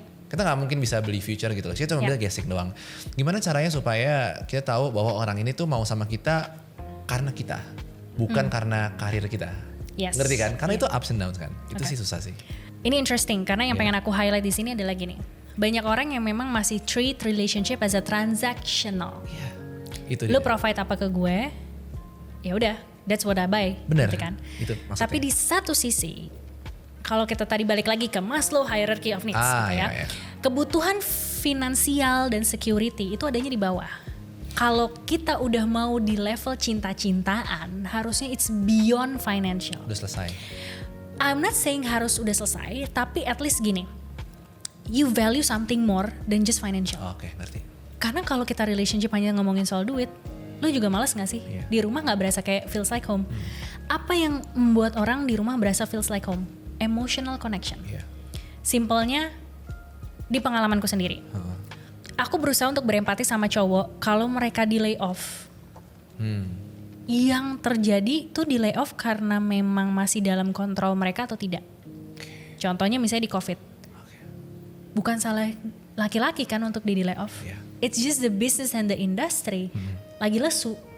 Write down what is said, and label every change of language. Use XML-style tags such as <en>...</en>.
<id>Kita nggak mungkin bisa beli future gitu loh. Kita cuma bisa guessing doang. Gimana caranya supaya kita tahu bahwa orang ini tuh mau sama kita karena kita, bukan karena karir kita. Ngerti kan? Karena itu ups and downs kan. Itu sih susah sih. Ini interesting karena yang pengen aku highlight di sini adalah gini. Banyak orang yang memang masih</id> <en>treat relationship as a transactional.</en> <id>Itu lu provide apa ke gue, ya udah,</id> <en>that's what I buy.</en> <id>Bener. Gitu kan? Itu maksudnya. Tapi di satu sisi, kalau kita tadi balik lagi ke Maslow hierarchy of needs, kebutuhan finansial dan security itu adanya di bawah. Kalau kita udah mau di level cinta-cintaan, harusnya</id> <en>it's beyond financial.</en> <id>Udah selesai.</id> <en>I'm not saying</en> <id>harus udah selesai, tapi</id> <en>at least gini, you value something more than just financial.</en> <id>Oke, ngerti. Karena kalau kita relationship hanya ngomongin soal duit, lu juga malas gak sih? Di rumah gak berasa kayak</id> <en>feels like home.</en> <id>Apa yang membuat orang di rumah berasa</id> <en>feels like home?</en> <id>Emotional connection. Simpelnya, di pengalamanku sendiri. Aku berusaha untuk berempati sama cowok kalau mereka di lay off. Yang terjadi tuh di layoff karena memang masih dalam kontrol mereka atau tidak. Contohnya misalnya di COVID. Bukan salah laki-laki kan untuk di layoff.</id> <en>It's just the business and the industry</en> <id>lagi lesu.</id>